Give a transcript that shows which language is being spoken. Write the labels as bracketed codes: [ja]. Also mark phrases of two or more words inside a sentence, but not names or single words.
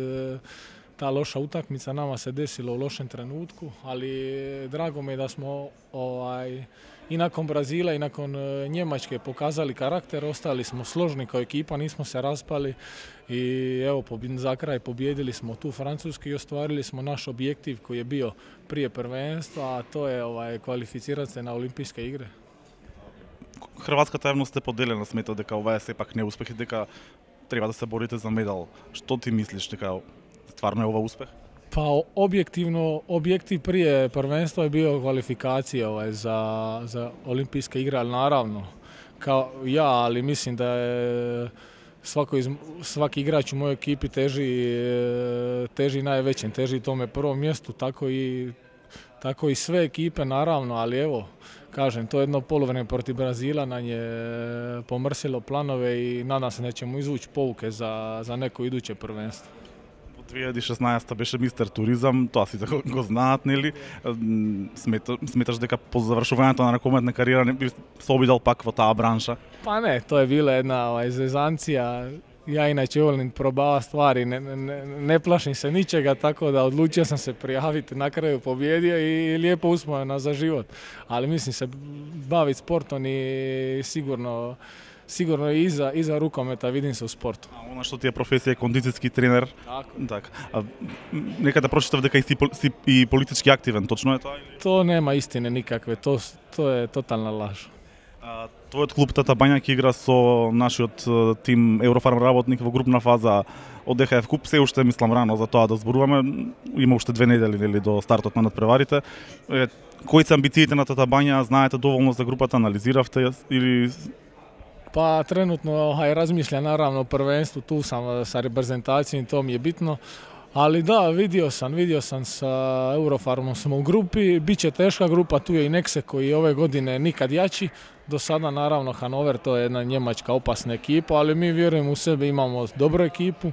[hr] Ta loša utakmica nama se desila u lošem trenutku, ali drago mi je da smo i nakon Brazila i nakon Njemačke pokazali karakter, ostali smo složni kao ekipa, nismo se raspali i evo za kraj pobjedili smo tu Francusku i ostvarili smo naš objektiv koji je bio prije prvenstva, a to je kvalificirati se na Olimpijske igre. [mk] Хрватската јавност е поделена, смета дека ова е сепак неуспех и дека треба да се борите за медал. Што ти мислиш, дека стварно е ова успех? [hr] Pa objektivno, objektiv prije prvenstva je bio kvalifikacija za olimpijske igre, ali naravno, kao ja, ali mislim da je svaki igrač u mojoj ekipi teži najvećem, teži tome prvom mjestu, tako i sve ekipe naravno, ali evo, kažem, to jedno poluvreme protiv Brazila nam je pomrsilo planove i nadam se da ćemo izvući pouke za neko iduće prvenstvo. [mk] 2016 беше мистер туризам, тоа сите го знаат, нели? Сметаш дека по завршувањето на ракометна кариера не би се обидел пак во таа бранша? [hr] Pa ne, to je bila jedna zezancija. Ja inače volim probavati stvari, ne plašim se ničega, tako da odlučio sam se prijaviti, na kraju pobjedio i lijepo uspomena za život. Ali mislim se baviti sportom i sigurno i iza rukometa vidim se u sportu. [mk] А она што ти е професија е кондицијски тренер. Така. Некаде прочитав дека си и политички активен, точно е тоа? [hr] To nema istine nikakve, to je totalna laž. [mk] Твојот клуб Тата Бања ќе игра со нашиот тим Еврофарм работник во групна фаза од ДХФ Куп. Се уште мислам рано за тоа да зборуваме. Има уште 2 недели нели до стартот на надпреварите. Кои се амбициите на Тата Бања? Знаете доволно за групата, анализиравте или? [hr] Pa trenutno razmišljam naravno o prvenstvu, tu sam sa reprezentacijom, to mi je bitno. Ali da, vidio sam sa Eurofarmom smo u grupi, bit će teška grupa, tu je i Nexe koji je ove godine nikad jači. Do sada naravno Hannover, to je jedna njemačka opasna ekipa, ali mi vjerujem u sebe, imamo dobru ekipu.